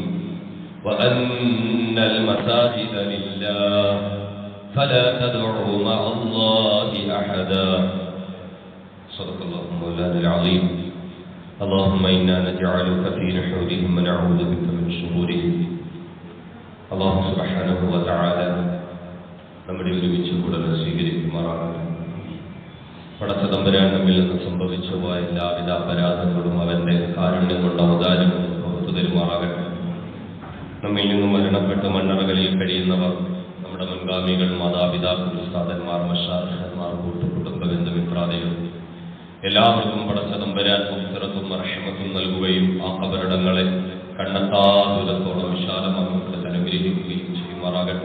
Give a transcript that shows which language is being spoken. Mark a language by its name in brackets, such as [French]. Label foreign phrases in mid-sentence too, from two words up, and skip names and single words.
[Arabic] وأن المساجد لله فلا تدعوا مع الله أحدا. صدق الله مولانا العظيم. اللهم إنا نجعلك في نحورهم ونعوذ بك من شرورهم. الله سبحانه وتعالى [Malayalam] നമ്മുടെ ഒരുമിച്ച് കൂടൽ സ്വീകരിക്കുമാറാകട്ടെ. പടച്ചതമ്പുരാൻ നമ്മിൽ നിന്ന് സംഭവിച്ചു പോയ എല്ലാവിധ അപരാധങ്ങളും അവന്റെ കാരുണ്യം കൊണ്ട് അവതാരം പുറത്തു തരുമാറാകട്ടെ. നമ്മിൽ നിന്നും മരണപ്പെട്ട് മണ്ണറകളിൽ കഴിയുന്നവർ, നമ്മുടെ മുൻഗാമികൾ, മാതാപിതാക്കൾ, ഉസ്താദന്മാർ, മശായിഖന്മാർ, കൂട്ടുകുടുംബ ബന്ധുമിത്രാദികൾ എല്ലാവർക്കും പടച്ചതമ്പുരാൻ മഗ്ഫിറത്തും റഹ്മത്തും നൽകുകയും ആ ഖബറിടങ്ങളെ കണ്ണെത്താ ദൂരത്തോളം വിശാലമാക്കി അനുഗ്രഹിക്കുകയും ചെയ്യുമാറാകട്ടെ.